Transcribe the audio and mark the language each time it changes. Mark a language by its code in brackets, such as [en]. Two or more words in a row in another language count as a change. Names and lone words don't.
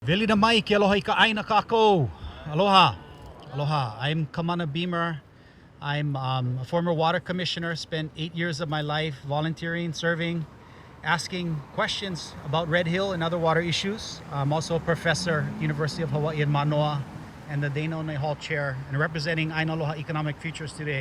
[haw] Vili na mai ke aloha I ka aina kākou. Aloha. Aloha. [en] I'm Kamana Beamer. I'm a former water commissioner, spent 8 years of my life volunteering, serving, asking questions about Red Hill and other water issues. I'm also a professor at University of Hawaii in Manoa and the Deinone Hall Chair and representing Aina Aloha Economic Futures today.